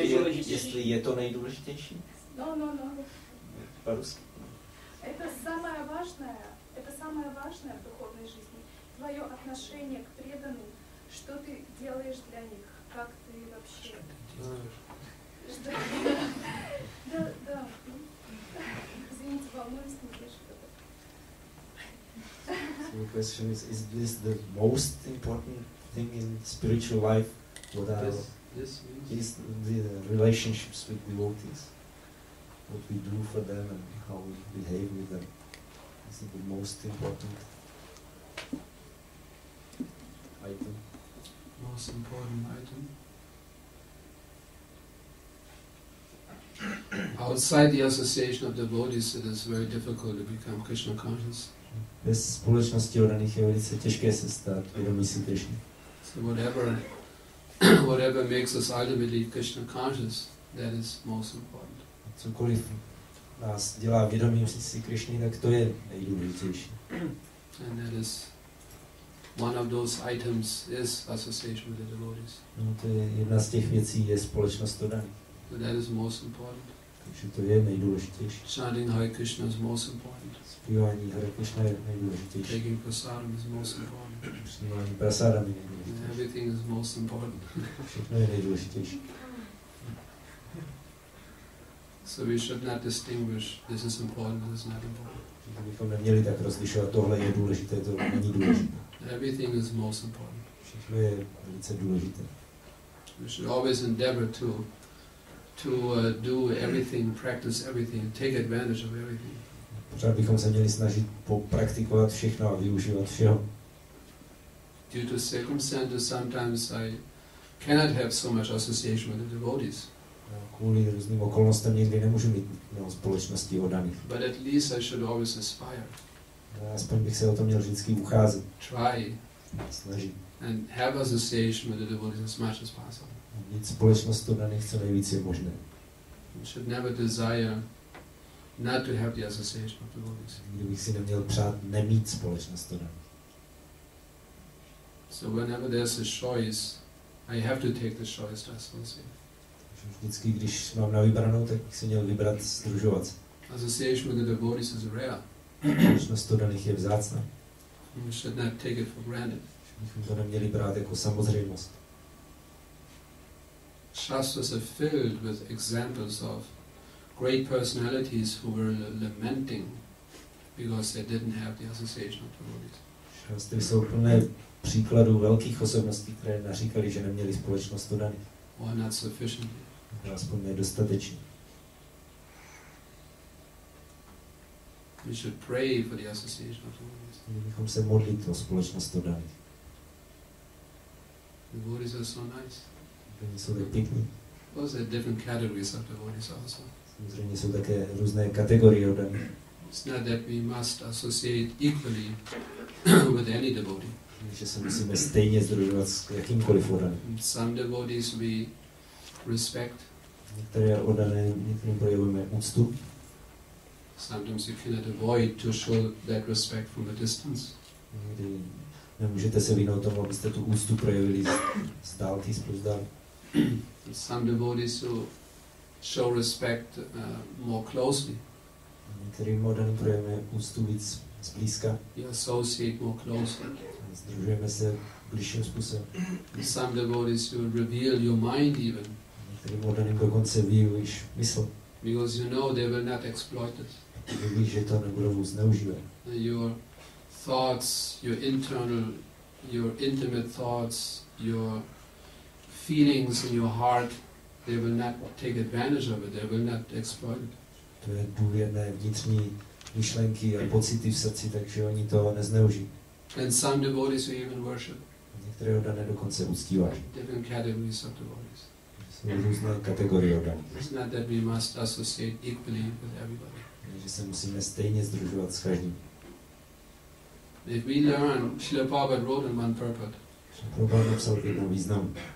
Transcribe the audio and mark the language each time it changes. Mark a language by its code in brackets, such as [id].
[cs] Jestli je to nejdůležitější? No. [ru] По-русски. Это самое важное в духовной жизни. Твое отношение к преданным, что ты делаешь для них, как ты вообще... Да. Извините, волнуюсь, не слышу. [en] So the question is this the most important thing in spiritual life? What are is the relationships with devotees? What we do for them and how we behave with them? Is it the most important item? most important item. Outside the association of devotees, it is very difficult to become Krishna conscious. [cs] Bez společnosti oddaných je velice těžké se stát vědomí si Krishny. [en] So whatever makes us ultimately Krishna conscious, that is most important. [cs] Cokoliv nás dělá vědomím si Krishny, tak to je nejdůležitější. [en] And that is one of those items is association with the devotees. [cs] No, to je jedna z těch věcí, je společnost oddaných. [en] So that is most important. [cs] Takže to je nejdůležitější. [en] Chanting Hare Krishna is most important. [cs] Zpívání Hare Krishna je nejdůležitější. [en] Taking prasadam is most important. [cs] Přijímání prasádam je nejdůležitější. [en] Everything is most important. [cs] Všechno je nejdůležitější. [en] So we should not distinguish this is important, this is not important. [cs] Bychom neměli tak rozlišovat, tohle je důležité, tohle není důležité. [en] Everything is most important. [cs] Všechno je velice důležité. [en] We should always endeavor to do everything, practice everything, take advantage of everything. [cs] Pořád bychom se měli snažit popraktikovat všechno a využívat všeho. [en] Due to circumstances, sometimes I cannot have so much association with the devotees. [cs] Kvůli různým okolnostem někdy nemůžu mít společnosti oddaných. [en] But at least I should always aspire. [cs] Aspoň bych se o to měl vždycky ucházet. [en] Try. [cs] Snažit. [en] And have association with the devotees as much as possible. [cs] Mít společnost oddaných co nejvíc je možné. [en] You should never desire not to have the association of devotees. [cs] Kdybych si neměl přát nemít společnost oddaných. [en] So whenever there's a choice, I have to take the choice to associate. [cs] Vždycky, když mám na vybranou, tak bych si měl vybrat sdružovat se. [en] Association with the devotees is rare. [cs] Společnost oddaných je vzácná. [en] We should not take it for granted. [cs] Bychom to neměli brát jako samozřejmost. [en] Shastras are filled with examples of great personalities who were lamenting because they didn't have the association of devotees. [cs] Šastry jsou plné příkladů velkých osobností, které naříkali, že neměli společnost oddaných. [en] Or not sufficiently. [cs] Aspoň nedostatečně. [en] We should pray for the association of devotees. [cs] Měli bychom se modlit o společnost oddaných. [en] Devotees are so nice. [cs] Oni jsou tak pěkní. [en] Those are different categories of devotees also. [cs] Samozřejmě jsou také různé kategorie oddaných. [en] It's not that we must associate equally with any devotee. [cs] Že se musíme stejně sdružovat s jakýmkoliv oddaným. [en] Some devotees we respect. [cs] Některé oddané, některým projevujeme úctu. [en] Sometimes you cannot avoid to show that respect from a distance. [cs] Někdy nemůžete se vyhnout tomu, abyste tu úctu projevili z dálky, zpozdál. [en] Some devotees who show respect more closely. [cs] Některým oddaným projevujeme úctu víc zblízka. [en] You associate more closely. [cs] Združujeme se bližším způsobem. [en] Some devotees who reveal your mind even. [cs] Některým oddaným dokonce vyjevíš mysl. [en] Because you know they will not exploit it. [cs] Víš, že to nebudou zneužívat. [en] Your thoughts, your intimate thoughts, your feelings in your heart, they will not take advantage of it, they will not exploit it. [cs] To je důvěrné vnitřní myšlenky a pocity v srdci, takže oni to nezneužijí. [en] And some devotees who even worship. [cs] Některé oddané dokonce uctívají. [en] Different categories of devotees. [cs] Jsou různé kategorie oddaných. [en] It's not that we must associate equally with everybody. [cs] Takže se musíme stejně združovat s každým. [en] If we learn, Srila Prabhupada wrote in one purport. [cs] Prabhupada napsal v jednom významu.